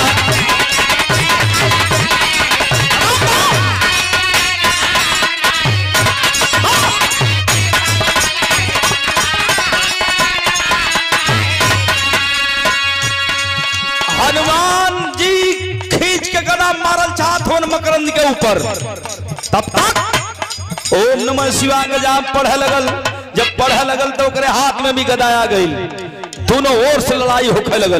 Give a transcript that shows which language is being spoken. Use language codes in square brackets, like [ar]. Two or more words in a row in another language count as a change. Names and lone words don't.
[bho] हनुमान जी खींच के गदा मारल चाहत हो मकरंद के ऊपर, तब तक [sa] ओम नमः शिवाय [bho] का जाप पढ़े लगल। जब पढ़े लगल तो ओकरे हाथ में भी गदा आ गई। दोनों ओर से लड़ाई होखे लगल।